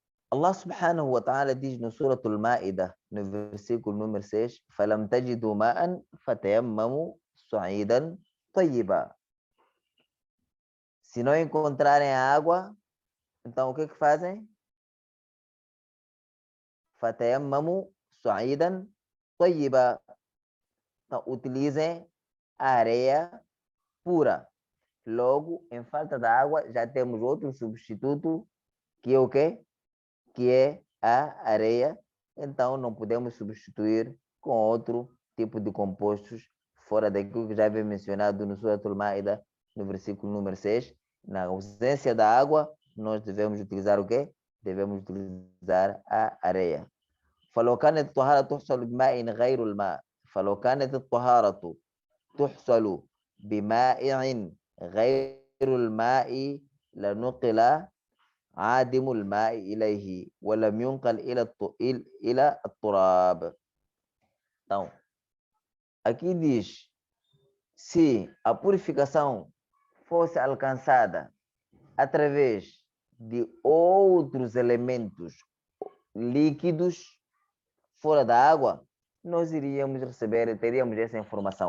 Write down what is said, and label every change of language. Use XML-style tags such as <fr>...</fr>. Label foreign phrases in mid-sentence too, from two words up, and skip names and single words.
<ar>الله سبحانه وتعالى</ar> <pt>diz no Surah Al-Ma'idah, no versículo número 6,</pt> <ar>فَلَمْ تَجِدُوا مَاءً فَتَيَمَّمُوا صَعِيدًا طَيِّبًا.</ar> <pt>Se não encontrarem a água, então o que fazem?</pt> <ar>فَتَيَمَّمُوا صَعِيدًا طَيِّبًا.</ar> <pt>Então, utilizem a areia pura. Logo, em falta de água, já temos outro substituto, que é o quê? Que é a areia. Então, não podemos substituir com outro tipo de compostos, fora daquilo que já havia mencionado no Surah Al-Ma'idah, no versículo número 6. Na ausência da água, nós devemos utilizar o quê? Devemos utilizar a areia.</pt> <ar>فلو كانت الطهارة تحصل بماء غير الماء فلو كانت الطهارة تحصل بماء غير الماء لنقل عادم الماء إليه ولم ينقل إلى التراب.</ar> <pt>Então, aqui diz, se a purificação fosse alcançada através de outros elementos líquidos fora da água, nós iríamos receber, teríamos essa informação.</pt>